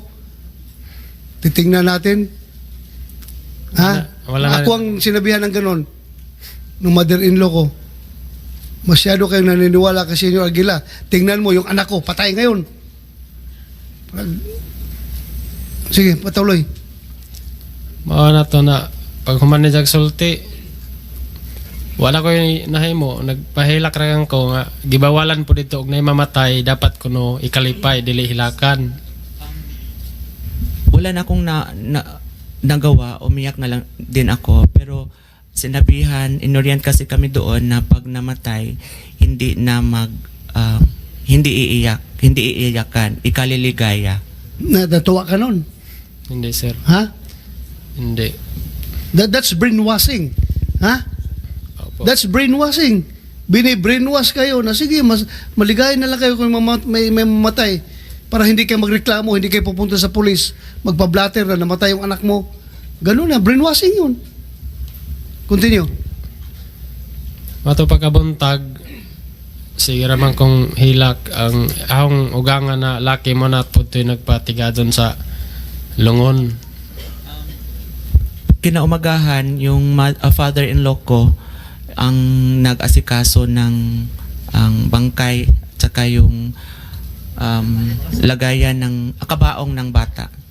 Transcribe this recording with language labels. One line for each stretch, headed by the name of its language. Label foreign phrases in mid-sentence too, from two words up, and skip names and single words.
Filipino: Titingnan natin. Ha? Wala na Ako ang sinabihan ng ganon ng mother-in-law ko. Masyado kayong naniniwala kay Senyor Aguila. Tingnan mo yung anak ko, patay ngayon. Sige, patuloy.
Cebuano: Mao na to na pag human ni sulti, wala ko yung nahimo, nagpahilak ra ko nga gibawalan po dito og nay mamatay dapat kuno ikalipay dili hilakan.
Filipino: Wala na akong nagawa, umiyak na lang din ako, pero sinabihan, inorient kasi kami doon na pag namatay, hindi na hindi iiyakan, ikaliligaya. Natuwa ka nun. Hindi, sir. Ha? Hindi.
English: That's brainwashing. Ha?
Filipino: Opo.
English: That's brainwashing.
Filipino: Bini-brainwash kayo na sige, maligaya na lang kayo kung may mamatay para hindi kayo magreklamo, hindi kayo pupunta sa pulis, magpa-blatter na namatay yung anak mo. Ganun na, brainwashing yun.
English: Continue.
Cebuano: Mato pagkabuntag, sige raman kong hilak ang ahong ugangan na laki mo na po ito'y nagpatigadon sa lungon.
Filipino: Kinaumagahan, yung father-in-law ko ang nag-asikaso ng ang bangkay tsaka yung lagayan ng kabaong ng bata.